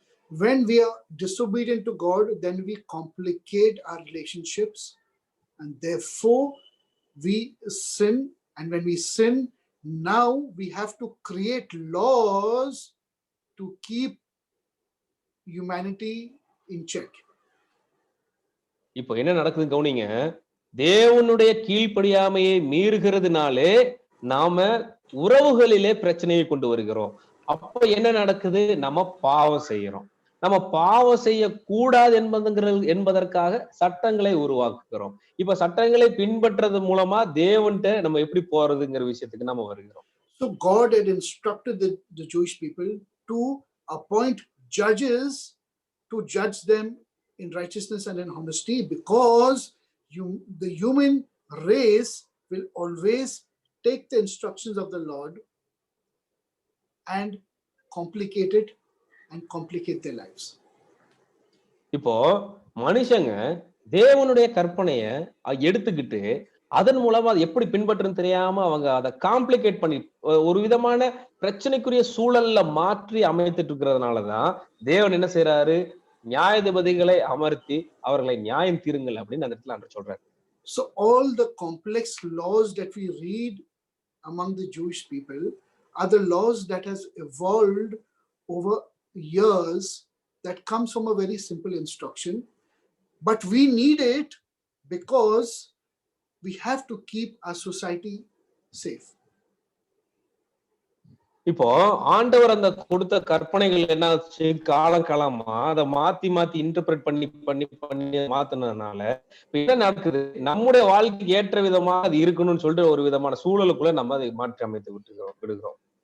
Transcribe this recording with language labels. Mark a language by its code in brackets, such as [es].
[en] When we are disobedient to God, then we complicate our relationships, and therefore we sin. And when we sin, now we have to create laws to keep humanity in check. [ta] இப்போ என்ன நடக்குதுன்னு கவனிங்க. தேவனுடைய கீழ்ப்படியாமையை மீறுகிறதுனாலே நாம உறவுகளிலே பிரச்சனையை கொண்டு வருகிறோம். அப்ப என்ன நடக்குது? நம்ம பாவம் செய்யறோம். நம்ம பாவம் செய்யக்கூடாது என்பதற்காக சட்டங்களை உருவாக்குகிறோம். இப்ப சட்டங்களை பின்பற்றது மூலமா தேவன்கிட்ட நம்ம எப்படி போறதுங்கிற விஷயத்துக்கு நம்ம வருகிறோம். [en] So God had instructed the Jewish people to appoint judges to judge them in righteousness and in honesty, because the human race will always take the instructions of the Lord and complicate it and complicate their lives. [ta] இப்போ மனுஷங்க தேவனுடைய கற்பனைய எடுத்துக்கிட்டு அதன் மூலமா அதை எப்படி பின்பற்றுன்னு தெரியாம அவங்க அதை காம்ப்ளிகேட் பண்ணி ஒரு விதமான பிரச்சனைக்குரிய சூழல்ல மாற்றி அமைத்துட்டு இருக்கிறதுனாலதான் தேவன் என்ன செய்யறாரு? நியாயாதிபதிகளை அமர்த்தி அவர்களை நியாயம் தீருங்கள் அப்படின்னு அந்த இடத்துல ஆண்டவர் சொல்றாரு. [en] So all the complex laws that we read among the Jewish people are the laws that has evolved over years, that comes from a very simple instruction, but we need it because we have to keep our society safe. [ta] இப்போ ஆண்டவர் அந்த கொடுத்த கற்பனைகள் என்ன காலமா அதை மாத்தி interpret பண்ணி மாத்தினதுனால என்ன நடக்குது? நம்முடைய வாழ்க்கைக்கு ஏற்ற விதமா அது இருக்கணும்னு சொல்லிட்டு ஒரு விதமான சூழலுக்குள்ள நம்ம அதை மாற்றி அமைத்து விடுகிறோம்.